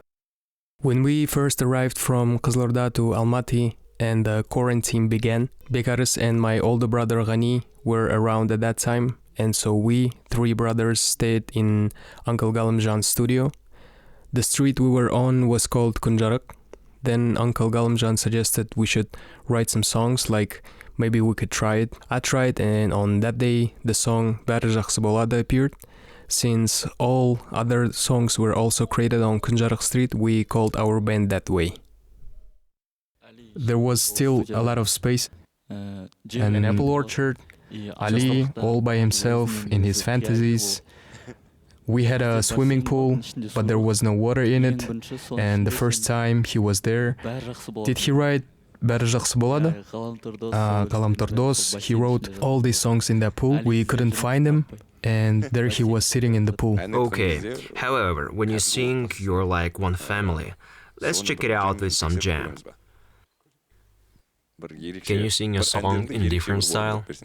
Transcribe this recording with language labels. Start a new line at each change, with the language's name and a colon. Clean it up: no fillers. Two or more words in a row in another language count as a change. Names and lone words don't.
English: When we first arrived from Қызылорда to Almaty and the quarantine began, Buhars and my older brother GANI were around at that time, and so we, three brothers, stayed in Uncle Galimjan's studio. The street we were on was called Kunzharyq. Then Uncle Galimjan suggested we should write some songs, like maybe we could try it. I tried, and on that day the song Бәрі жақсы болады appeared. Since all other songs were also created on Kunzharyq street, we called our band that way. There was still a lot of space, and an apple orchard, Ali all by himself in his fantasies. We had a swimming pool, but there was no water in it, and the first time he was there, did he write Бәрі жақсы болады? Ғаламтор дос, he wrote all these songs in that pool. We couldn't find him, and there he was sitting in the pool. Okay, however, when you sing, you're like one family. Let's check it out with some jam. Can you sing a song in different style?